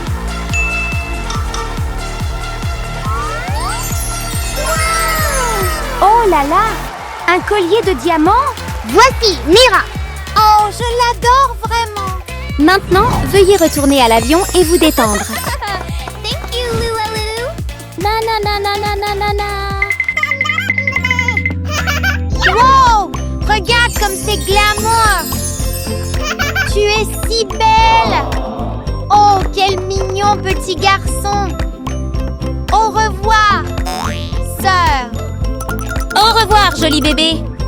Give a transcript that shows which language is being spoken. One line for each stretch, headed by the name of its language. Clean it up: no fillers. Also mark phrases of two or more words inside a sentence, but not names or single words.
French: Oh là là! Un collier de diamants? Voici, Mira! Oh, je l'adore vraiment! Maintenant, veuillez retourner à l'avion et vous détendre.
English: Thank you, Lulu! Na na na na na na na na!
French: Wow! Regarde comme c'est glamour! Tu es si belle! Oh, quel mignon petit garçon! Au revoir, sœur! Au revoir, joli bébé.